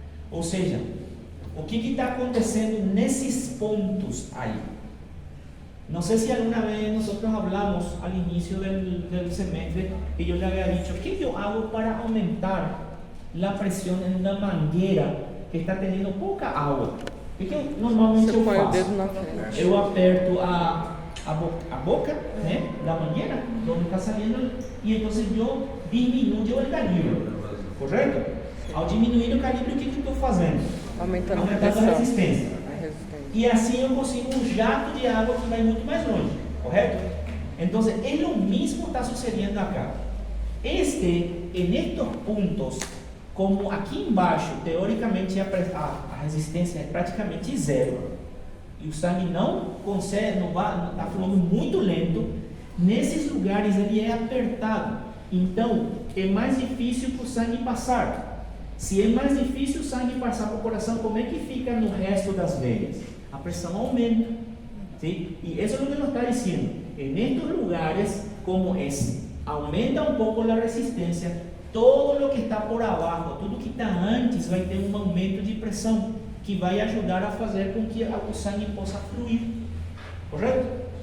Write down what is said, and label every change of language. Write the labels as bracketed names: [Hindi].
[Spanish] O sea, [Portuguese] o que está acontecendo nesses pontos aí? [Spanish] No sé si alguna vez nosotros hablamos al inicio del semestre que yo le había dicho, ¿qué yo hago para aumentar la presión en una manguera que está teniendo poca agua? ¿Qué yo normalmente [Portuguese] eu faço? Eu aperto a boca, ¿eh? [Spanish] La manguera, donde está saliendo, y entonces yo disminuyo el calibre, ¿correcto? Al disminuir el calibre, ¿qué estoy haciendo? [Portuguese] Aumentando a resistência. E assim eu consigo um jato de água que vai muito mais longe, correto? Então, é o mesmo que está sucedendo acá. [Spanish] En estos puntos, [Portuguese] como aqui embaixo, teoricamente a resistência é praticamente 0, e o sangue não consegue, está fluindo muito lento, nesses lugares ele é apertado, então é mais difícil para o sangue passar. Se é mais difícil o sangue passar para o coração, como é que fica no resto das veias? A pressão aumenta, ¿sí? [Spanish] Y eso es lo que nos está diciendo. En estos lugares, como aumenta un poco la resistencia, todo lo que está por abajo, [Portuguese] tudo que está antes, vai ter um aumento de pressão que vai ajudar a fazer com que o sangue possa fluir, [Spanish] ¿correcto?